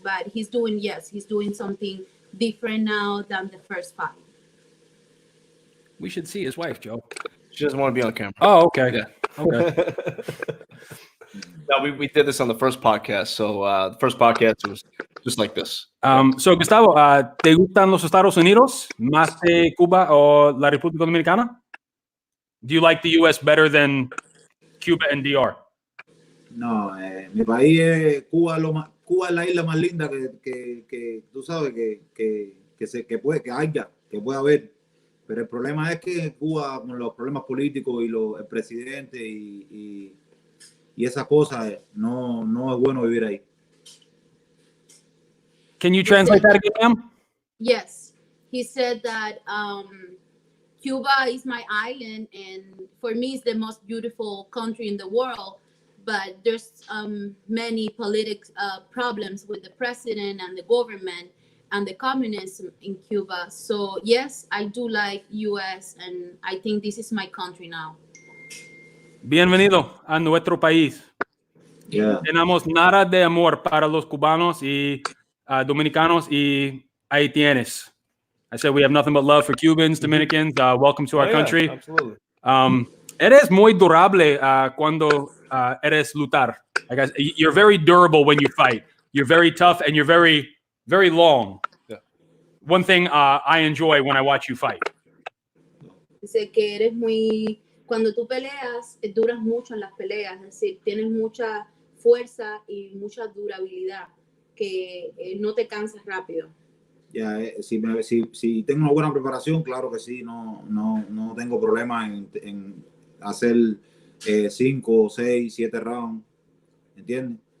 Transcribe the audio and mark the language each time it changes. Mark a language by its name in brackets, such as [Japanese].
[English] But he's doing something different now than the first fight. We should see his wife, Joe. She doesn't want to be on camera. Oh, okay. Yeah. Okay. No, we did this on the first podcast. So the first podcast was just like this. [Spanish] So, Gustavo, ¿te gustan los Estados Unidos más de Cuba o la República Dominicana? [English] Do you like the U.S. better than Cuba and DR? [Spanish] No, mi país es Cuba. Cuba es la isla más linda que tú sabes que que pueda haber. Pero el problema es que en Cuba, con los problemas políticos y el presidente y esas cosas, no es bueno vivir ahí. [English] Can you translate that again, ma'am? Yes, he said that Cuba is my island, and for me, it's the most beautiful country in the world. But there's many political problems with the president and the government and the communism in Cuba. So yes, I do like U.S. and I think this is my country now. [Spanish] Bienvenido a nuestro país. [English] Yeah. [Spanish] Tenemos nada de amor para los cubanos y dominicanos y haitianos. [English] I said we have nothing but love for Cubans, Dominicans. Welcome to our country. Absolutely. [Spanish] Eres muy durable cuando eres lutar. [English] I guess you're very durable when you fight. You're very tough and you're very, very long. Yeah. One thing I enjoy when I watch you fight. [Spanish] Dice que eres muy, cuando tú peleas, duras mucho en las peleas, es decir, tienes mucha fuerza y mucha durabilidad, que no te cansas rápido. Ya, si tengo una buena preparación, claro que sí, no tengo problema en hacer 5, 6, 7 rounds, ¿entiendes?